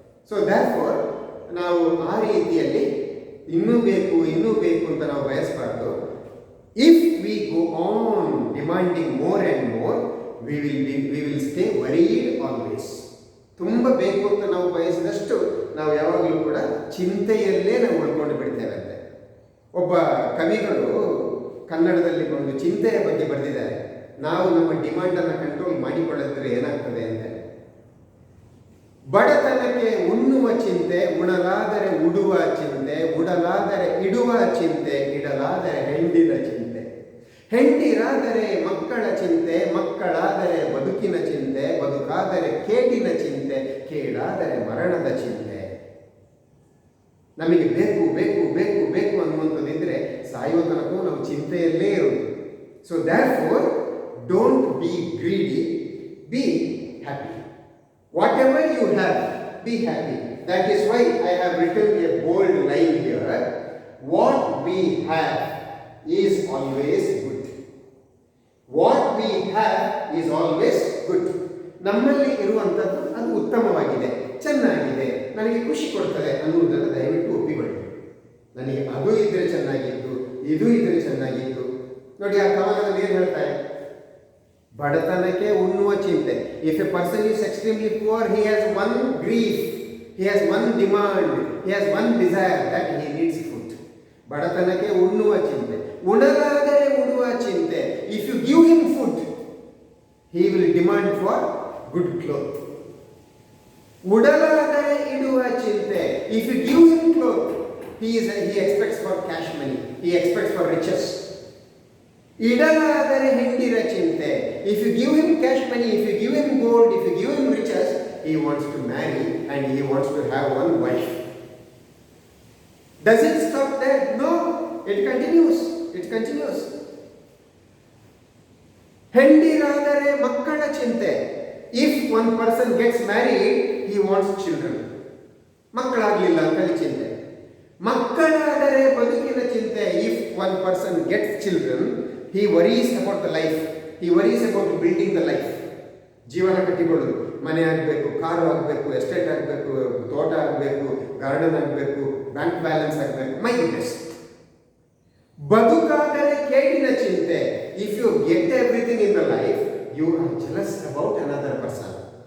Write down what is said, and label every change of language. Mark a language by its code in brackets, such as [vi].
[kn] So therefore ನಾವು ಆ ರೀತಿಯಲ್ಲಿ ಇನ್ನೂ ಬೇಕು ಅಂತ ನಾವು ಬಯಸಬಾರದು. [en] If we go on demanding more and more, we will stay worried always. [kn] ತುಂಬಾ ಬೇಕು ಅಂತ ನಾವು ಬಯಸಿದಷ್ಟು ನಾವು ಯಾವಾಗಲೂ ಕೂಡ ಚಿಂತೆಯಲ್ಲೇ ನಾವು ಉಳ್ಕೊಂಡು ಬಿಡ್ತೇವೆ ಅಂತೆ. ಒಬ್ಬ ಕವಿಗಳು ಕನ್ನಡದಲ್ಲಿ ಒಂದು ಚಿಂತೆಯ ಬಗ್ಗೆ ಬರೆದಿದ್ದಾರೆ. ನಾವು ನಮ್ಮ ಡಿಮಾಂಡನ್ನು ಕಂಟ್ರೋಲ್ ಮಾಡಿಕೊಳ್ಳದಿದ್ರೆ ಏನಾಗ್ತದೆ ಅಂತ. ಬಡತನಕ್ಕೆ ಉಣ್ಣುವ ಚಿಂತೆ, ಉಣಲಾದರೆ ಉಡುವ ಚಿಂತೆ, ಉಡಲಾದರೆ ಇಡುವ ಚಿಂತೆ, ಇಡಲಾದರೆ ಹೆಂಡಿನ ಚಿಂತೆ, ಹೆಂಡಿರಾದರೆ ಮಕ್ಕಳ ಚಿಂತೆ, ಮಕ್ಕಳಾದರೆ ಬದುಕಿನ ಚಿಂತೆ, ಬದುಕಾದರೆ ಕೇಡಿನ ಚಿಂತೆ, ಕೇಡಾದರೆ ಮರಣದ ಚಿಂತೆ. ನಮಗೆ ಬೇಕು ಅನ್ನುವಂಥದ್ದಿದ್ರೆ ಸಾಯುವ ತನಕ ನಾವು ಚಿಂತೆಯಲ್ಲೇ ಇರೋದು. [en] So therefore don't be greedy, be happy. Whatever you have, be happy. That is why I have written a bold line here. What we have is always good. What we have is always good. [kn] ನಮ್ಮಲ್ಲಿ ಇರುವಂಥದ್ದು ಅದು ಉತ್ತಮವಾಗಿದೆ, ಚೆನ್ನಾಗಿದೆ, ನನಗೆ ಖುಷಿ ಕೊಡ್ತದೆ ಅನ್ನುವುದನ್ನು ದಯವಿಟ್ಟು ಒಪ್ಪಿಕೊಳ್ಳಿ. ನನಗೆ ಅದು ಇದ್ರೆ ಚೆನ್ನಾಗಿತ್ತು, ಇದು ಇದ್ರೆ ಚೆನ್ನಾಗಿತ್ತು. ನೋಡಿ ಆ ಕವನದಲ್ಲಿ ಏನು ಹೇಳ್ತಾರೆ? ಬಡತನಕ್ಕೆ ಉಣ್ಣುವ ಚಿಂತೆ. [en] If a person is extremely poor, he has one grief, he has one demand, he has one desire, that he needs food. [kn] ಬಡತನಕ್ಕೆ ಉಣ್ಣುವ ಚಿಂತೆ, ಉಣಲಾದರೆ ಉಡುವ ಚಿಂತೆ. [en] If you give him food, he will demand for good clothes. [kn] ಉಡಲಾದರೆ ಇಡುವ ಚಿಂತೆ. [en] If you give him clothes, he expects for cash money, he expects for riches. [kn] ಇಡಲಾದರೆ ಹೆಂಡಿರ ಚಿಂತೆ. [en] If you give him cash money, if you give him gold, if you give him riches, he wants to marry and he wants to have one wife. Does it stop there? No, it continues. It continues. [kn] ಹೆಂಡಿರಾದರೆ ಮಕ್ಕಳ ಚಿಂತೆ. [en] If one person gets married, he wants children. [kn] ಮಕ್ಕಳಾಗಲಿಲ್ಲ ಅಂತೇಳಿ ಚಿಂತೆ. ಮಕ್ಕಳಾದರೆ ಬದುಕಿನ ಚಿಂತೆ. [en] If one person gets children, he worries about the life. He worries about building the life. [kn] ಜೀವನ ಕಟ್ಟಿಕೊಳ್ಳೋದು, ಮನೆ ಆಗಬೇಕು, car ಆಗಬೇಕು, ಎಸ್ಟೇಟ್ ಆಗಬೇಕು, ತೋಟ ಆಗಬೇಕು, ಗಾರ್ಡನ್ ಆಗಬೇಕು, ಬ್ಯಾಂಕ್ ಬ್ಯಾಲೆನ್ಸ್ ಆಗಬೇಕು. [en] My goodness. [kn] ಬದುಕಾದರೆ ಕೇಡಿನ ಚಿಂತೆ. [en] If you get everything in the life, you are jealous about another person.